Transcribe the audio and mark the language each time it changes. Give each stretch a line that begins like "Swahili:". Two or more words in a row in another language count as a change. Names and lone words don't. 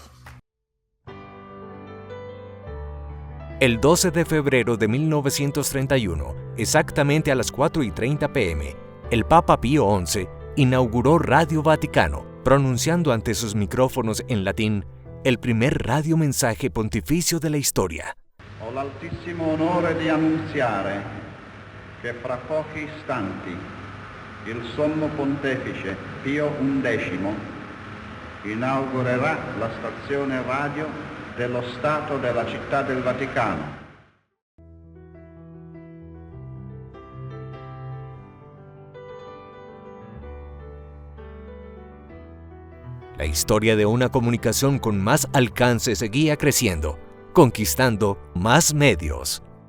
Spanish: El 12 de febrero de 1931, exactamente a las 4:30 p.m., el Papa Pío XI inauguró Radio Vaticano, pronunciando ante sus micrófonos en latín el primer radiomensaje pontificio de la historia.
Italian: Ho l'altissimo onore di annunziare che fra pochi istanti il Sommo Pontefice Pio XI inaugurerà la stazione radio dello Stato della Città del Vaticano.
Spanish: La historia de una comunicación con más alcance seguía creciendo, conquistando más medios.